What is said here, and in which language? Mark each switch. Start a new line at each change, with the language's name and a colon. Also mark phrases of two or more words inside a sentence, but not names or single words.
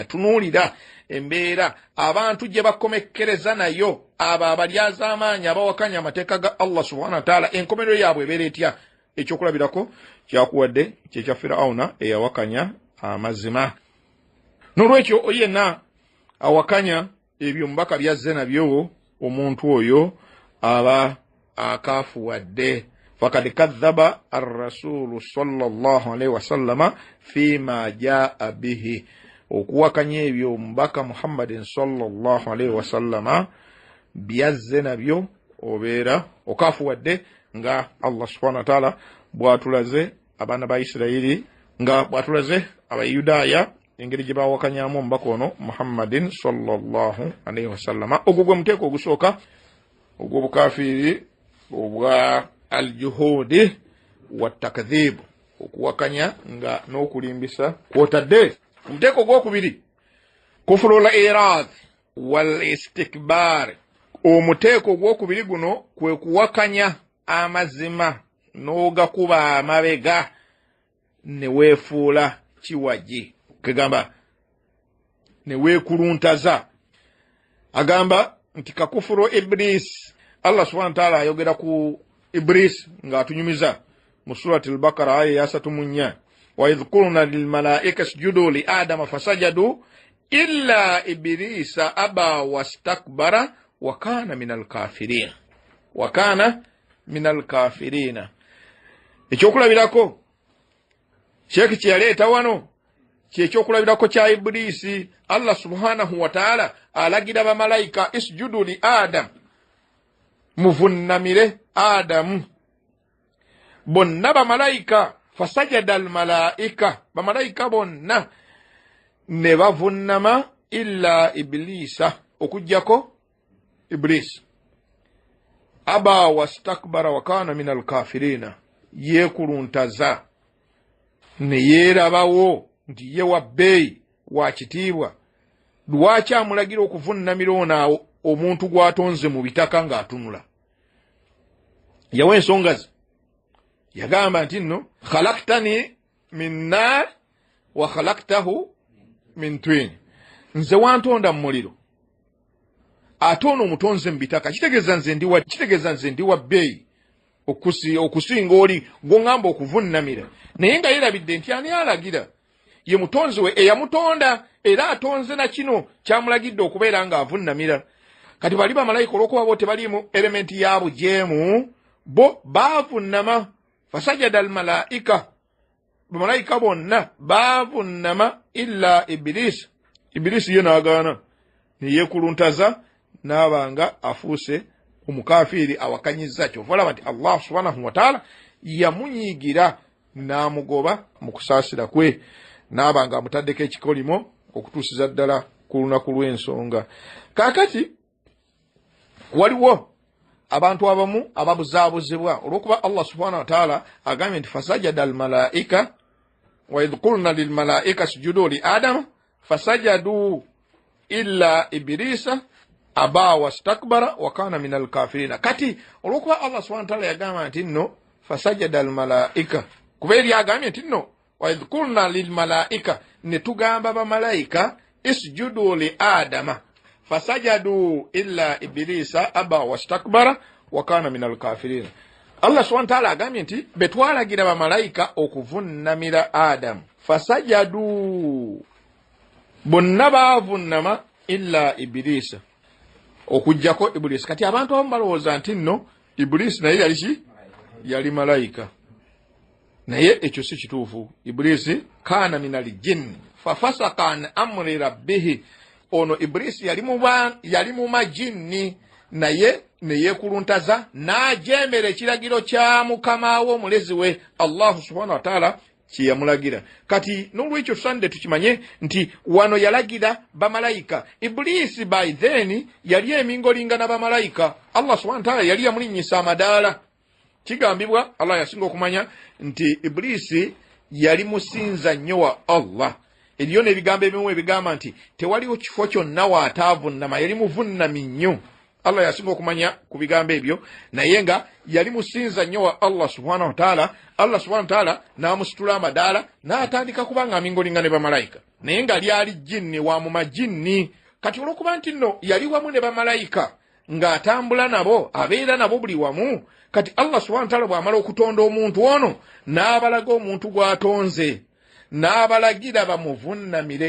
Ganda: Tunuulira embeera abantu gye bakomekkereza nayo, abo abalyaza amaanyi, abawakanya amateeka ga
Arabic: الله سبحانه وتعالى,
Ganda: enkomerero yaabwe ebeera etya? Ekyokulabirako kyakuwadde kyekya Firawuna eyawakanya amazima. N'olwekyo yenna awakanya ebyo mubaka byazze nabyo, omuntu oyo aba akaafuwadde.
Arabic: فقد كذب الرسول صلى الله عليه وسلم فيما جاء به,
Ganda: okuwakanya ebyo mubaka Muhammadin
Arabic: صلى الله عليه وسلم
Ganda: byazze nabyo obeera okaafuwadde, nga
Arabic: الله سبحانه وتعالى
Ganda: bw'atulaze abaana ba Isirayiri, nga bw'atulaze abayudaaya engeri gye bawakanyamu omubaka ono Muhammadin
Arabic: صلى الله عليه وسلم.
Ganda: Ogwo gwe muteeko ogusooka ogw'obukaafiiri obwa
Arabic: الجحود والتكذيب,
Ganda: okuwakanya nga n'okulimbisa kwotadde. Omuteeko ogwokubiri
Arabic: كفر الإعراض والاستكبار.
Ganda: Omuteeko ogwokubiri guno kwe kuwakanya amazima n'ogakuba amabega ne weefuula kiwaji, kegamba ne weekuluntaza. Agamba nti kakufuru Iblis.
Arabic: الله سبحانه وتعالى
Ganda: ayogera ku Iblis ng'atunyumiza mu surati al-Baqara aya ya 3.
Arabic: وإذ قلنا للملائكة اسجدوا لآدم فسجدوا إلا إبليس أبى واستكبر وكان من الكافرين. وكان من الكافرين.
Ganda: Ekyokulabirako Kyeki kye yaleeta wano kyekyokulabirako kya Iblisi.
Arabic: الله سبحانه وتعالى
Ganda: alagira bamalayika
Arabic: اسجدوا لآدم,
Ganda: muvunnamire Adamu. Bonna bamalayika
Arabic: فسجد الملائكة,
Ganda: bamalayika bonna ne bavunnama
Arabic: إلا إبليس,
Ganda: okujjako Iblis.
Arabic: أبى واستكبر وكان من الكافرين,
Ganda: yekuluntaza ne yeerabawo nti ye wabbeeyi wa kitiibwa. Lwaki amulagira okuvunnamira ono omuntu gwatonze mu bitaka ng'atunula? Yawa ensonga ze. Yagamba nti nno
Arabic: خلقتني من نار وخلقته من طين,
Ganda: nze wantonda mu muliro ate ono omutonze mu bitaka. Kitegeeza nze ndi wabbeeyi okusinga oli gw'oŋŋamba okuvunnamira. Naye nga yerabidde nti ani alagira? Ye mutonzi we eyamutonda era atonze na kino kyamulagidde okubeera ng'avunnamira. Kati bali bamalayika olw'okuba bo tebaliimu elementi ya bujeemu, bo baavunnama.
Arabic: فسجد الملائكة,
Ganda: bamalayika bonna baavunnama
Arabic: إلا إبليس.
Ganda: Iblis ye n'agaana ne yeekuluntaza n'abanga afuuse omukaafiiri awakanyizza. Kyova olaba nti
Arabic: الله سبحانه وتعالى
Ganda: yamunyiigira n'amugoba mu kusaasira kwe, n'abanga amutaddeko ekikolimo okutuusiza ddala ku lunaku lw'ensonga. Kaakati waliwo abantu abamu ababuzaabuzibwa olw'okuba
Arabic: الله سبحانه وتعالى
Ganda: agambye nti
Arabic: فسجد الملائكة وإذ قلنا للملائكة اسجدوا لآدم فسجدوا إلا إبليس أبى واستكبر وكان من الكافرين.
Ganda: Kati olw'okuba
Arabic: الله سبحانه وتعالى
Ganda: yagamba nti nno
Arabic: فسجد الملائكة,
Ganda: kubeeri agambye nti nno
Arabic: وإذ قلنا للملائكة,
Ganda: ne tugamba bamalayika
Arabic: اسجدوا لآدم فسجدوا إلا إبليس أبى واستكبر وكان من الكافرين. الله سبحانه وتعالى
Ganda: agambye nti betwalagira bamalayika okuvunnamira Adamu, fasajadu, bonna baavunnama
Arabic: إلا إبليس,
Ganda: okujjako Iblis. Kati abantu abamu balowooza nti nno Iblis naye yali ki? Yali malayika. Naye ekyo si kituufu.
Arabic: إبليس كان من الجن ففسق عن أمر ربه.
Ganda: Ono Iblis yali mu majinni, naye ne yeekuluntaza n'ajeemera ekiragiro kya mukama we omulezi we
Arabic: الله سبحانه وتعالى
Ganda: kye yamulagira. Kati n'olwekyo tusande tukimanye nti wano yalagira bamalayika. Iblis
English: by then
Ganda: yali emingolingana bamalayika.
Arabic: الله سبحانه وتعالى
Ganda: yali yamulinnyisa amadaala. Kigambibwa, Allah yasinga okumanya nti Iblis yali musinza nnyo wa Allah. Eriyo n'ebigambo ebimu ebigamba nti tewaliwo kifo kyonna waataavunnama, yali muvunnami nnyo. Allah yasinga okumanya ku bigambo ebyo, naye nga yali musinza nnyo wa
Arabic: الله سبحانه وتعالى. الله سبحانه وتعالى
Ganda: n'amusitula amadaala n'atandika kuba ng'amingolingana ne bamalayika, naye nga lyali jinni wa mu majinni. Kati olw'okuba nti nno yali wamu ne bamalayika ng'atambula nabo, abeera nabo buli wamu, kati
Arabic: الله سبحانه وتعالى
Ganda: bw'amala okutonda omuntu ono n'abalaga omuntu gw'atonze, n'abalagira bamuvunnamire.